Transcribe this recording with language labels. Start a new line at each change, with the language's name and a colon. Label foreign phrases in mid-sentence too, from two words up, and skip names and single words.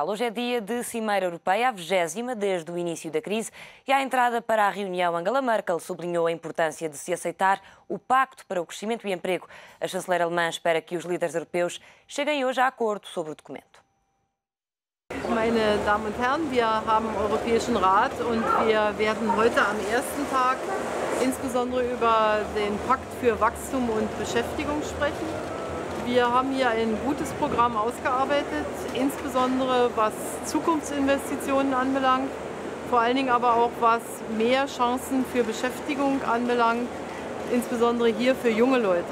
Portuguese: Hoje é dia de Cimeira Europeia, a 20ª desde o início da crise, e à entrada para a reunião, Angela Merkel sublinhou a importância de se aceitar o Pacto para o Crescimento e Emprego. A chanceler alemã espera que os líderes europeus cheguem hoje a acordo sobre o documento.
German: Meine Damen und Herren, wir haben den Europäischen Rat und wir werden heute am ersten Tag insbesondere über den Pakt für Wachstum und Beschäftigung sprechen. Wir haben hier ein gutes Programm ausgearbeitet, insbesondere was Zukunftsinvestitionen anbelangt, vor allen Dingen aber auch was mehr Chancen für Beschäftigung anbelangt, insbesondere hier für junge Leute.